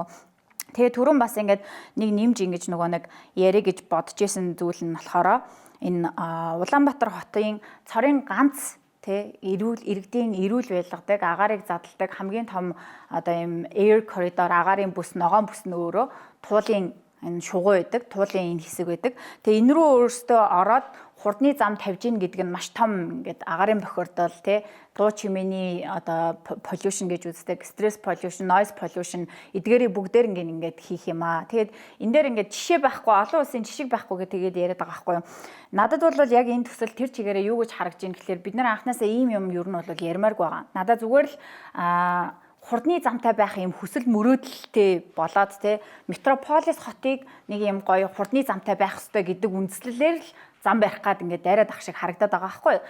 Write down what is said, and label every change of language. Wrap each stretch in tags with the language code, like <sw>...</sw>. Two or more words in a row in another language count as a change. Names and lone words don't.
<mn>Тэгээ түрүүн бас ингээд нэг нэмж ингэж нөгөө нэг яриа гэж бодож исэн зүйл нь болохоор энэ Улаанбаатар хотын цорын ганц иргэдийн эрүүл байлгадаг, агаарыг задалдаг хамгийн том одоо юм</mn> <en>air corridor</en> <mn>агаарын бүс, ногоон бүс нь өөрөө туулын энэ шугуу байдаг, туулын энэ хэсэг байдаг. Тэгээ энэ рүү өөрөөсөө ороод хурдны зам тавьж ийн гэдэг нь маш том ингээд агаарын бохирдол дуу чимээний одоо pollution гэж үздэг,</mn> <en>stress pollution, noise pollution</en> <mn>эдгээрийг бүгдээр ингээд хийх юм аа. Тэгээд энэ дээр ингээд жишээ байхгүй, олон улсын жишээ байхгүй гэдэг яриад байгаа байхгүй юу. Надад бол яг энэ төсөл тэр чигээрээ юу гэж харагдаж байна гэхэлэр бид нар анхнаасаа ийм юм ер нь бол ярмааргүй байгаа. Надад зүгээр л хурдны замтай байх юм хүсэл мөрөөдөлтэй болоод метрополис хотыг нэг юм гоё хурдны замтай байх ёстой гэдэг үндслэлээр л зам барих гад ингээд дайраад ах шиг харагдаад байгаа байхгүй юу.</mn>